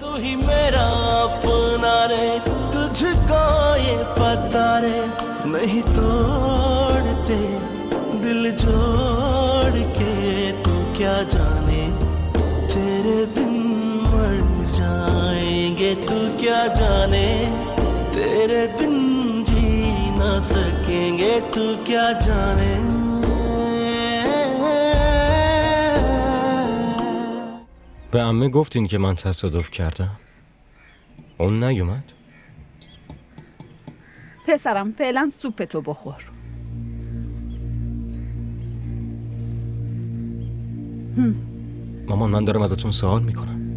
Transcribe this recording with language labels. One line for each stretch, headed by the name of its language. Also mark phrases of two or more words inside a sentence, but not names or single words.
Hindi: ही मेरा अपना रे, तुझको ये पता रे, नहीं तोड़ते दिल जोड़ के, तू क्या जाने तेरे बिन मर जाएंगे, तू क्या जाने तेरे बिन जी ना सकेंगे, तू क्या जाने.
Persian: به عمه گفتین که من تصادف کردم؟ اون نیومد؟ پسرم فعلا سوپتو بخور. مامان من دارم ازتون سوال میکنم.